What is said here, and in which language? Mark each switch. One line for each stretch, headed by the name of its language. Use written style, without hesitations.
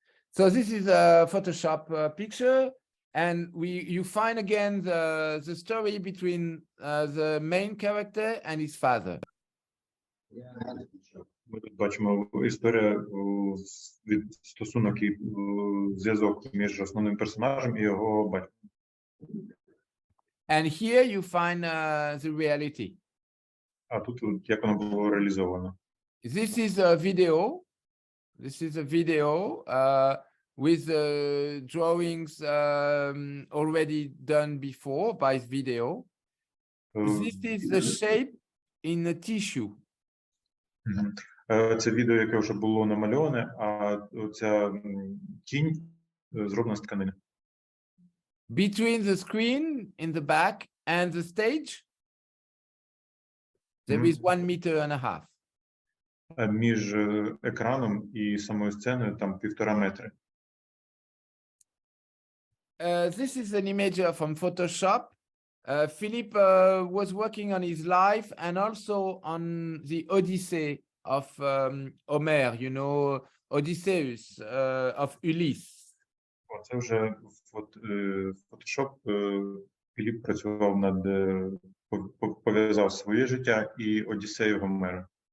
English: So this is a Photoshop picture, and you find again the story between the main character and his father.
Ukrainian: Ми тут бачимо історія, стосунок і зв'язок між основним персонажем і його батьком.
English: And here you find the reality.
Ukrainian: А тут як воно було реалізовано.
English: This is a video. This is a video with drawings already done before by video. This is the shape in the tissue.
Ukrainian: Це відео, яке вже було намальоване, а ця тінь зроблена з тканини.
English: Between the screen in the back and the stage, There is 1.5 meters.
Ukrainian: А між екраном і самою сценою там 1,5 метри.
English: This is an image from Photoshop. Philip was working on his life and also on the Odyssey of Homer, you know, Odysseus of Ulysses.
Ukrainian: Це вже Photoshop. Філіп працював над, пов'язав своє життя і Одіссею Гомера.